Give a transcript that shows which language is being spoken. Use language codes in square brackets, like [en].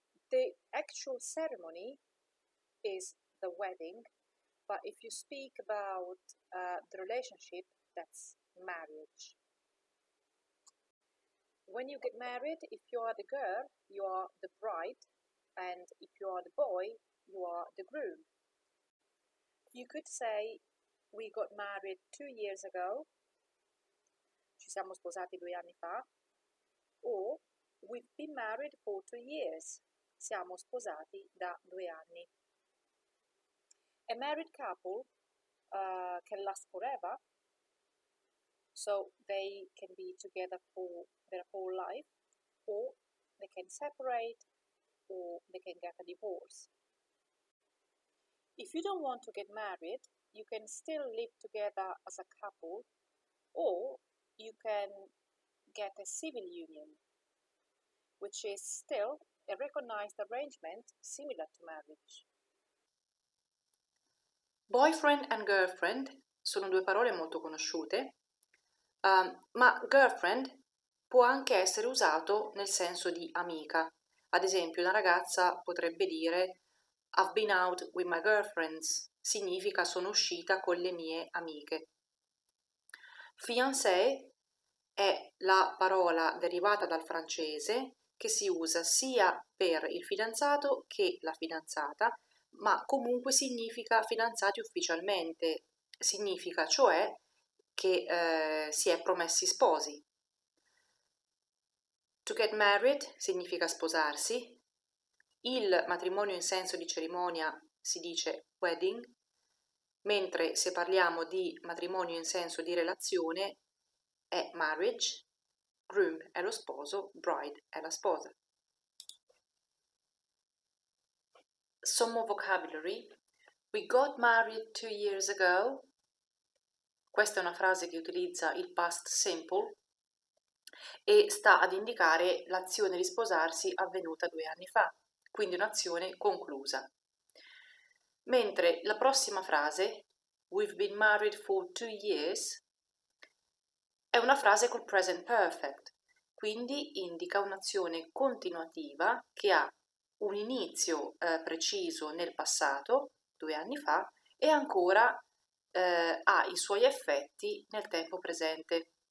[en] The actual ceremony is the wedding, but if you speak about the relationship, that's marriage. When you get married, if you are the girl, you are the bride, and if you are the boy, you are the groom. You could say, we got married 2 years ago. [it] Ci siamo sposati 2 anni fa. [en] Or, we've been married for 2 years. [it] Siamo sposati da 2 anni. [en] A married couple can last forever, so they can be together for their whole life, or they can separate, or they can get a divorce. If you don't want to get married, you can still live together as a couple, or you can get a civil union, which is still a recognized arrangement similar to marriage. [it] Boyfriend and girlfriend sono 2 parole molto conosciute, ma girlfriend può anche essere usato nel senso di amica. Ad esempio, una ragazza potrebbe dire [en] I've been out with my girlfriends, [it] significa sono uscita con le mie amiche. Fiancé è la parola derivata dal francese che si usa sia per il fidanzato che la fidanzata, ma comunque significa fidanzati ufficialmente, significa cioè che si è promessi sposi. To get married significa sposarsi. Il matrimonio in senso di cerimonia si dice wedding, mentre se parliamo di matrimonio in senso di relazione è marriage, groom è lo sposo, bride è la sposa. [en] Some more vocabulary. We got married 2 years ago. [it] Questa è una frase che utilizza il past simple e sta ad indicare l'azione di sposarsi avvenuta 2 anni fa, quindi un'azione conclusa. Mentre la prossima frase, [en] we've been married for 2 years, [it] è una frase col present perfect, quindi indica un'azione continuativa che ha un inizio preciso nel passato, 2 anni fa, e ancora ha i suoi effetti nel tempo presente.